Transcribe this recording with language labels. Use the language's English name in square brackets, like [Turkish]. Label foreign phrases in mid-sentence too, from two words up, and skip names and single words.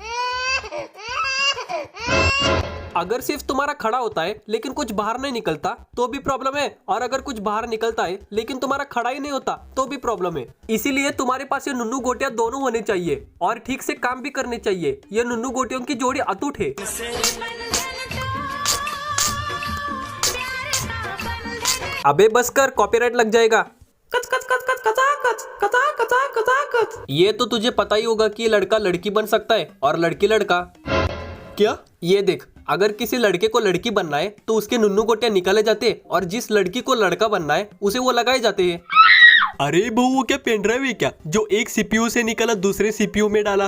[Hindi] अगर सिर्फ तुम्हारा खड़ा होता है लेकिन कुछ बाहर नहीं निकलता तो भी प्रॉब्लम है, और अगर कुछ बाहर निकलता है लेकिन तुम्हारा खड़ा ही नहीं होता तो भी प्रॉब्लम है। इसीलिए तुम्हारे पास ये नुन्नू गोटियां दोनों होने चाहिए और ठीक से काम भी करने चाहिए। ये नुन्नू गोटियों की जोड़ी अटूट है। अबे बस कर, कॉपीराइट लग जाएगा। कच कच कच कच कचा कच कचा कचा कचा कच। ये तो तुझे पता ही होगा कि लड़का लड़की बन सकता है और लड़की लड़का। क्या? ये देख, अगर किसी लड़के को लड़की बनना है तो उसके नुन्नू गोटियां निकाले जाते हैं, और जिस लड़की को लड़का बनना है उसे वो लगाए जाते हैं। अरे बहू, वो क्या [English] pen drive [Hindi] है क्या जो एक सीपीयू से निकाला दूसरे सीपीयू में डाला?